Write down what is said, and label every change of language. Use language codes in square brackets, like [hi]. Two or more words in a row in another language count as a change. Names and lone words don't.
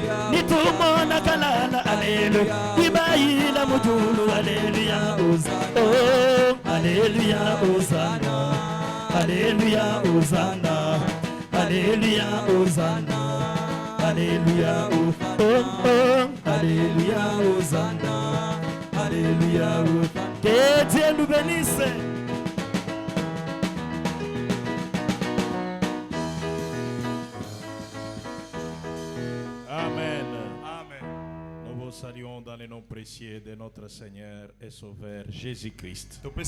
[lu] Nitumona kalala. Alléluia. Ibayila mujulu. [fr] Alléluia. Hosanna. Oh, Alléluia. Hosanna. Alléluia. Hosanna. Alléluia. Hosanna. Alléluia. Oh, oh. Alléluia. Hosanna. Alléluia. Que Dieu nous bénisse. Amen. Nous vous saluons dans le nom précieux de notre Seigneur et Sauveur Jésus-Christ.